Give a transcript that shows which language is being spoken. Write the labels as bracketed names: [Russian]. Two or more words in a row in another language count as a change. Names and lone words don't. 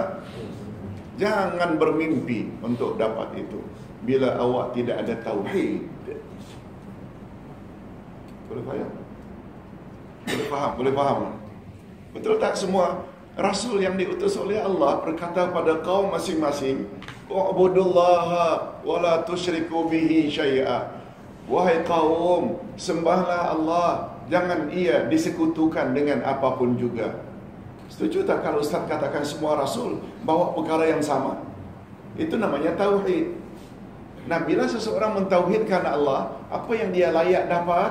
[Malay] Jangan bermimpi untuk dapat itu bila awak tidak ada tauhid. Boleh faham? Boleh faham? Betul tak semua rasul yang diutus oleh Allah berkata pada kaum masing-masing, [Arabic] "واعبدوا الله ولا تشركوا به شيئا." [Malay] Wahai kaum, sembahlah Allah, jangan ia disekutukan dengan apapun juga. Setuju tak kalau Ustaz katakan semua rasul bawa perkara yang sama? Itu namanya tauhid. Nah, bila seseorang mentauhidkan Allah, apa yang dia layak dapat?